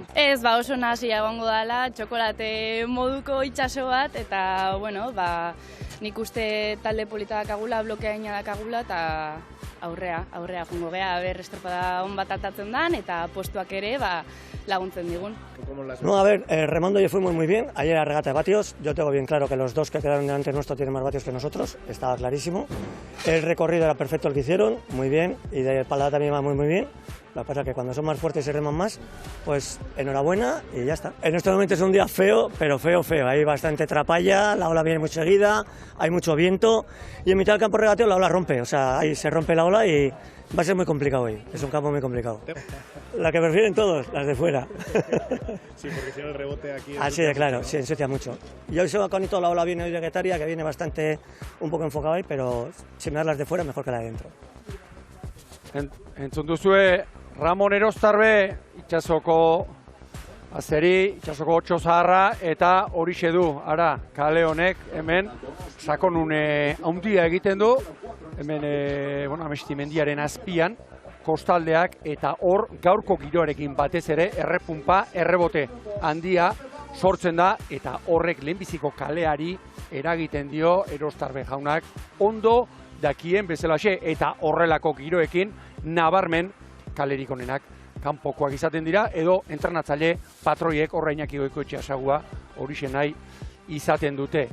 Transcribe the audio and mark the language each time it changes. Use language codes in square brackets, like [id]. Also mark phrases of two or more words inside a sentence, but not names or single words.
[eu] Ez, oso nahasia egongo dela, txokolate moduko itsaso bat, eta, nik uste talde polita dakagula, blokea ina dakagula, eta aurrea jungo gea, estropada hon bat atatzen dan, eta postuak ere laguntzen digun. [es] No, a ver, Remondo yo fui muy bien, ayer a regata de vatios, yo tengo bien claro que los 2 que quedaron delante nuestro tienen más vatios que nosotros, estaba clarísimo. El recorrido era perfecto el que hicieron, muy bien, y de espalda también va muy bien. Lo que pasa es que cuando son más fuertes y reman más, pues enhorabuena y ya está. En este momento es un día feo, pero feo. Hay bastante trapalla, la ola viene muy seguida, hay mucho viento y en mitad del campo regateo la ola rompe. O sea, ahí se rompe la ola y va a ser muy complicado hoy. Es un campo muy complicado. La que prefieren todos, las de fuera. Sí, porque si no el rebote aquí... Así de claro, sí, ensucia mucho. Y hoy se va con toda la ola viene hoy de Guetaria, que viene bastante un poco enfocado ahí, pero si me das las de fuera, mejor que la de dentro. [eu] Entzun duzue, Ramon Erostarbe, itsasoko azeri, itsasoko otso zaharra, eta horixe du, kale honek hemen sakonune handia egiten du, hemen Amesti mendiaren azpian, kostaldeak, eta hor gaurko giroarekin batez ere errepunpa, errebote handia sortzen da, eta horrek lehenbiziko kaleari eragiten dio Erostarbe jaunak ondo dakien bezalaxe, eta horrelako giroekin nabarmen kalerik onenak kanpokoak izaten dira, edo entrenatzaile patroiek Iñaki Goikoetxea sagua horixe nahi izaten dute.